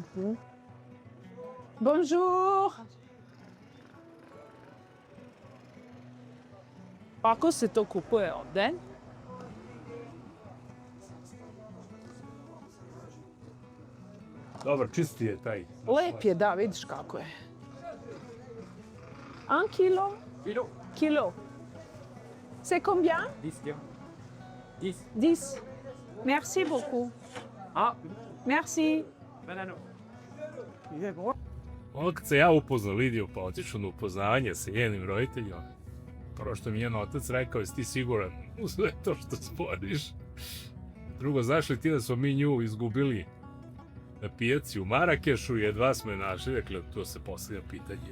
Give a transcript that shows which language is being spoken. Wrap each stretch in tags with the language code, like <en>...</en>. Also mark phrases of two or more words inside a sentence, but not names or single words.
<sr>Bonjour! Kako se to kupuje ovde? Dobar, čisti je taj. Lep je, da, vidiš kako je. 1 kilo? Kilo.</sr> <fr>Kilo. C'est combien? 10 lions. 10. 10. Merci beaucoup. Ah, Merci.</fr> <sr>banano. Ono kad se ja upoznao Lidiju, pa otišao na upoznavanje sa njenim roditeljima, prvo što mi njen otac rekao, jesi ti siguran u sve to što sporiš? Drugo, znaš li ti da smo mi nju izgubili na pijaci u Marakešu i jedva smo je našli, dakle, to se postavlja pitanje.</sr>